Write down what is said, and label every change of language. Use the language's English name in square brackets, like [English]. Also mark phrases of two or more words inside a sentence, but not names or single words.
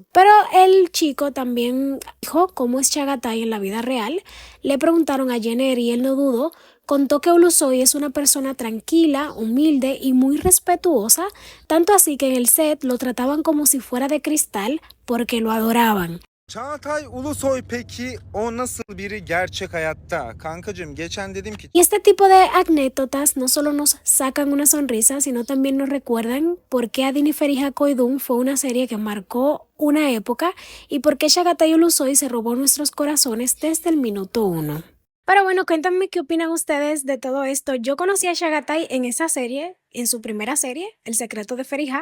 [Spanish] Pero el chico también dijo cómo es Chagatai en la vida real. Le preguntaron a Yener y él no dudó. Contó que Ulusoy es una persona tranquila, humilde y muy respetuosa, tanto así que en el set lo trataban como si fuera de cristal porque lo adoraban. [Turkish] Çağatay Ulusoy peki o nasıl biri gerçek hayatta? Kankacığım geçen dedim ki [Spanish] Y este tipo de anécdotas no solo nos sacan una sonrisa, sino también nos recuerdan por qué Adini Feriha Koydun fue una serie que marcó una época y por qué Chagatai Ulusoy se robó nuestros corazones desde el minuto uno. Pero bueno, cuéntame qué opinan ustedes de todo esto. Yo conocí a Chagatai en esa serie, en su primera serie, El secreto de Feriha.